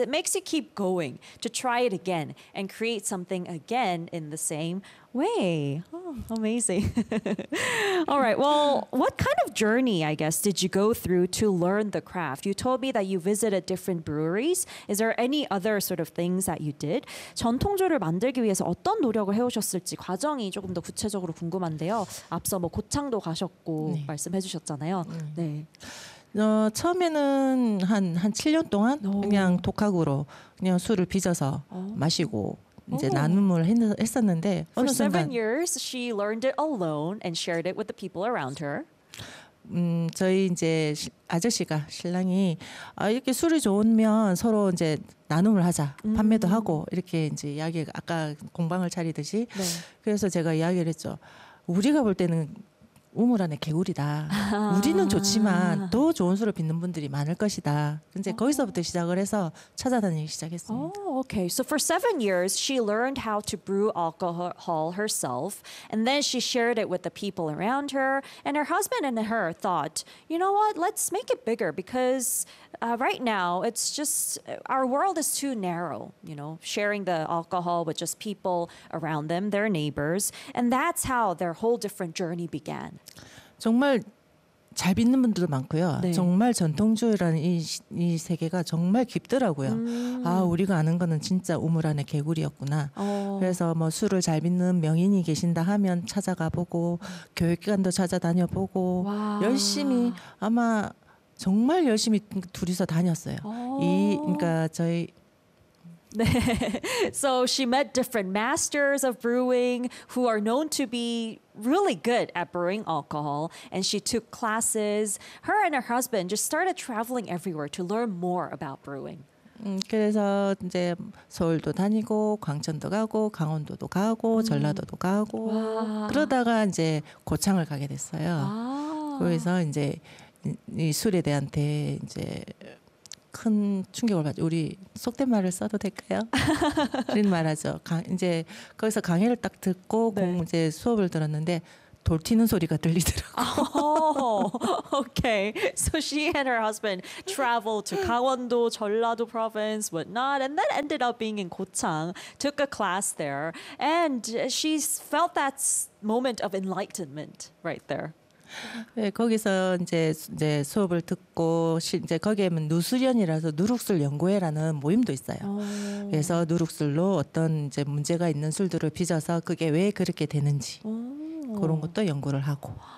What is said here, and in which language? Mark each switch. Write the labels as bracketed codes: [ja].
[en] It makes you keep going to try it again and create something again in the same way. Oh, amazing. All right. Well, what kind of journey, I guess, did you go through to learn the craft? You told me that you visited different breweries. Is there any other sort of things that you did? [ko] 전통주를 만들기 위해서 어떤 노력을 해오셨을지 과정이 조금 더 구체적으로 궁금한데요. 앞서 뭐 고창도 가셨고 네. 말씀해 주셨잖아요. 네. 처음에는 한 7년 동안 그냥 독학으로 그냥 술을 빚어서 마시고 이제 나눔을 했었는데 어느 [en] For 7 years she learned it alone and shared it with the people around her. [ko] 저희 이제 아저씨가 신랑이 이렇게 술이 좋으면 서로 이제 나눔을 하자. 판매도 하고 이렇게 이제 이야기 아까 공방을 차리듯이 네. 그래서 제가 이야기를 했죠. 우리가 볼 때는 우물 안에 개구리다. 우리는 좋지만 더 좋은 술을 빚는 분들이 많을 것이다. 이제 거기서부터 시작을 해서 찾아다니기 시작했습니다. [en] Oh, okay. So for 7 years, she learned how to brew alcohol herself, and then she shared it with the people around her. And her husband and her thought, you know what? Let's make it bigger because right now it's just our world is too narrow. You know, sharing the alcohol with just people around them, their neighbors, and that's how their whole different journey began. [ko] 정말 잘 빚는 분들도 많고요. 네. 정말 전통주라는 이 세계가 정말 깊더라고요. 아, 우리가 아는 거는 진짜 우물 안에 개구리였구나. 그래서 뭐 술을 잘 빚는 명인이 계신다 하면 찾아가 보고 교육기관도 찾아다녀 보고 열심히 아마 정말 열심히 둘이서 다녔어요. 그러니까 저희 [en] So she met different masters of brewing who are known to be really good at brewing alcohol, and she took classes. Her and her husband just started traveling everywhere to learn more about brewing. [ko] 그래서 이제 서울도 다니고 광천도 가고 강원도도 가고 전라도도 가고 그러다가 이제 고창을 가게 됐어요. 그래서 이제 이 술에 대한테 이제 큰 충격을 받죠. 우리 속된 말을 써도 될까요? 우린 말하죠. 이제 거기서 강의를 딱 듣고 네. 이제 수업을 들었는데 돌 튀는 소리가 들리더라고요. [en] Oh, okay. So she and her husband traveled to 강원도, 전라도 province, whatnot, and then ended up being in 고창, took a class there, and she felt that moment of enlightenment right there. [ko] 네, 거기서 이제 수업을 듣고 이제 거기에는 누수련이라서 누룩술 연구회라는 모임도 있어요. 그래서 누룩술로 어떤 이제 문제가 있는 술들을 빚어서 그게 왜 그렇게 되는지 그런 것도 연구를 하고.